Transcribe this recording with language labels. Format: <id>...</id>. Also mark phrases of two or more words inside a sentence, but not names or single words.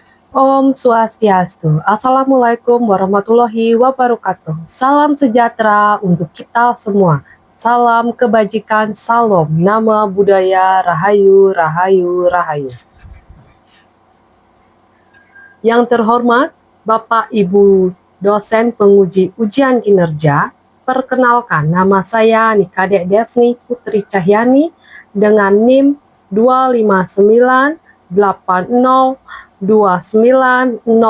<id>Om Swastiastu.</id> <ar>السلام عليكم ورحمة الله وبركاته.</ar> <id>Salam sejahtera untuk kita semua. Salam kebajikan, salam, nama budaya, rahayu, rahayu, rahayu. Yang terhormat Bapak Ibu dosen penguji ujian kinerja, perkenalkan nama saya Nikade Desni Putri Cahyani dengan NIM 259802959.</id>